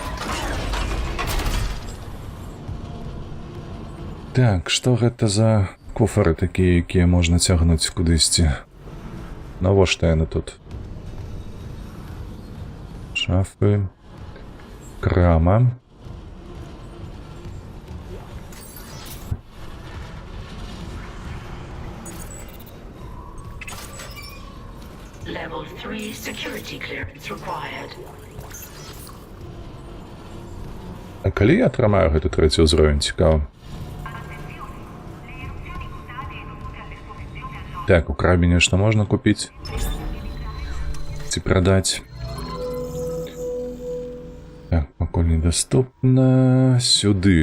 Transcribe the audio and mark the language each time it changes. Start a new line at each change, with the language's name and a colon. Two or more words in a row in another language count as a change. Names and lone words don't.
Belarusian: Так, што гэта за... кофары такія, якія можна цягнуць кудысьці. Навошта яны тут? Шафы. Крама.
English: Level 3 security clearance required.
Belarusian: А калі я атрымаю гэты трэці ўзровень, цікава. Так, у крабе нешта можна купіць. Ці прадаць. Так, пакуль недаступна. Сюды.